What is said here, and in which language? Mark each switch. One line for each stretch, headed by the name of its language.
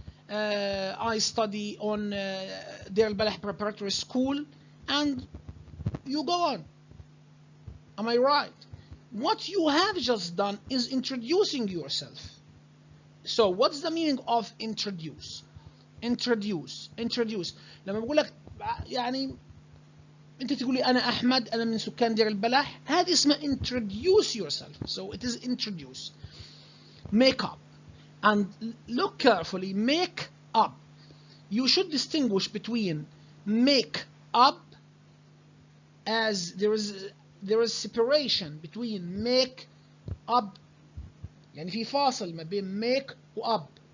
English: I study on Deir al-Balah Preparatory School, and you go on. Am I right? What you have just done is introducing yourself. So what's the meaning of introduce? Introduce.
Arabic: لما بقول لك يعني انت تقول لي انا احمد، انا من سكان دير البلح، هذه اسمها
English: introduce yourself. So it is introduce. Make up. And look carefully. Make up. You should distinguish between make up, as there is separation between make up.
Arabic: يعني في فاصل ما بين make و up.